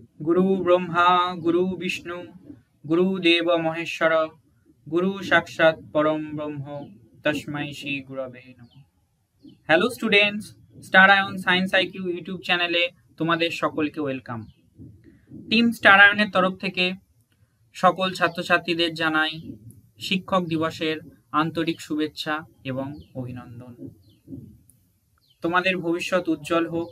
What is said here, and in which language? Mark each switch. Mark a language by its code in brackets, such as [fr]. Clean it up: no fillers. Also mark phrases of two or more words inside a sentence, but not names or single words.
[sa] गुरु ब्रह्मा गुरु विष्णु गुरुदेव महेश्वर गुरु साक्षात् परम ब्रह्म तस्मै श्री गुरवे नमः। [en] hello students, [bn] স্টার আয়ন সায়েন্স আইকিউ ইউটিউব চ্যানেলে তোমাদের সকলকে ওয়েলকাম। টিম স্টার আয়নের তরফ থেকে সকল ছাত্রছাত্রীদের জানাই শিক্ষক দিবসের আন্তরিক শুভেচ্ছা এবং অভিনন্দন। তোমাদের ভবিষ্যৎ উজ্জ্বল হোক।